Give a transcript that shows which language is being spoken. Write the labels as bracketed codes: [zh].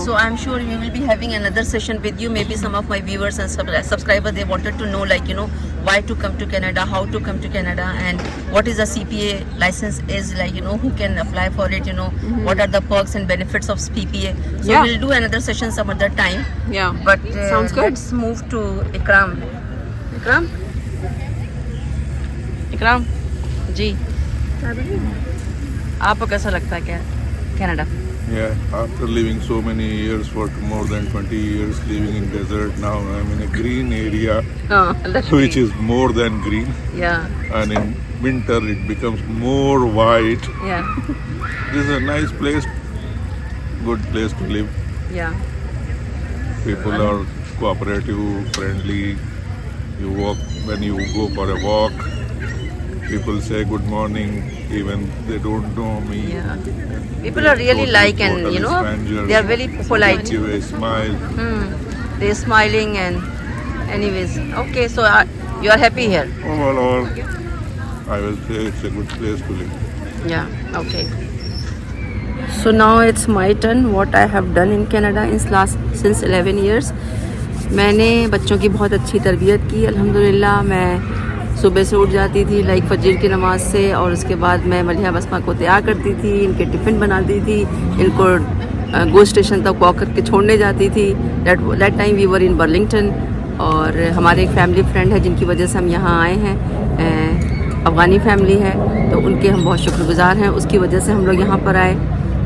[en] So I'm sure we will be having another session with you. Maybe some of my viewers and subscribers, they wanted to know, like, you know, why to come to Canada, how to come to Canada, and what is a CPA license is, like, you know, who can apply for it, you know, what are the perks and benefits of CPA. So Yeah. we'll do another session some other time. Yeah. But Sounds good. Let's move to Ikram. [hi] Ikram जी, आपको कैसा लगता है क्या Canada? [en] Yeah, after living so many years, for more than 20 years living in desert, now I'm in a green area, which is more than green. Yeah, And in winter it becomes more white. yeah, This is a nice place, good place to live. yeah. People are cooperative, friendly. You walk, when you go for a walk, people say good morning, even they don't know me. Yeah. People are really like, and you know, they are very polite. Give a smile. They're smiling, and anyways, okay. So you are happy here? Overall, I will say it's a good place to live. Yeah. Okay. So now it's my turn. What I have done in Canada since 11 years. [hi] मैंने बच्चों की बहुत अच्छी तरबियत की अल्हम्दुलिल्लाह। मैं सुबह से उठ जाती थी लाइक फजर की नमाज़ से, और उसके बाद मैं मलिहा बसमा को तैयार करती थी, इनके टिफ़िन बनाती थी, इनको गो स्टेशन तक वॉक करके छोड़ने जाती थी। [en] that time we were in Burlington, [hi] और हमारे एक फैमिली फ्रेंड है जिनकी वजह से हम यहाँ आए हैं, अफ़गानी फैमिली है, तो उनके हम बहुत शुक्रगुज़ार हैं, उसकी वजह से हम लोग यहाँ पर आए।